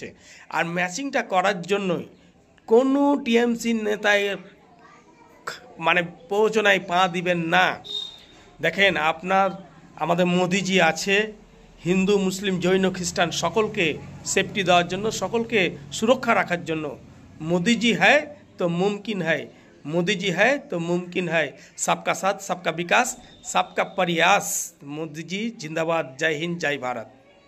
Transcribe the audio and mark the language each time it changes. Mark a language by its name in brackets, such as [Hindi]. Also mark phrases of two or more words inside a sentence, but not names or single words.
[Bangla] আর ম্যাচিংটা করার জন্যই কোনো টিএমসি নেতায় মানে প্ররোচনায় পা দিবেন না। দেখেন, আমাদের মোদিজি আছে, হিন্দু মুসলিম জৈন খ্রিস্টান সকলকে সেফটি দেওয়ার জন্য, সকলকে সুরক্ষা রাখার জন্য। [Hindi] मोदीजी है तो मुमकिन है, मोदीजी है तो मुमकिन है। सबका साथ, सबका विकास, सबका प्रयास। मोदी जी जिंदाबाद। जय हिंद, जय भारत।